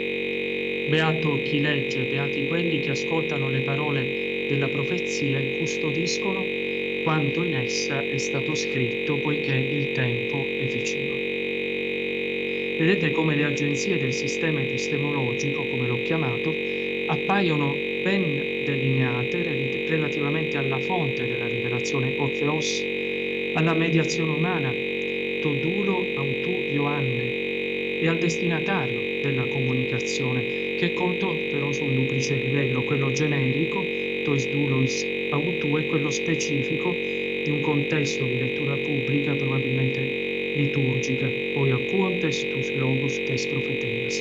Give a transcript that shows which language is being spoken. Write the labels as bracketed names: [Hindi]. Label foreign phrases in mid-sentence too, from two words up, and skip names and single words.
[Italian] Beato chi legge, beati quelli che ascoltano le parole della profezia e custodiscono quanto in essa è stato scritto, poiché il tempo è vicino. Vedete come le agenzie del sistema epistemologico, come l'ho chiamato, appaiono ben delineate relativamente alla fonte della rivelazione o theos, alla mediazione umana, [Greek] τῷ δούλῳ αὐτοῦ Ἰωάννῃ, [Italian] e al destinatario della comunicazione, che è colto però su un duplice livello, quello generico, [Greek] τοῖς δούλοις αὐτοῦ, [Italian] e quello specifico di un contesto di lettura pubblica, probabilmente liturgica, poi [Greek] ἀκούοντες τοὺς λόγους τῆς προφητείας.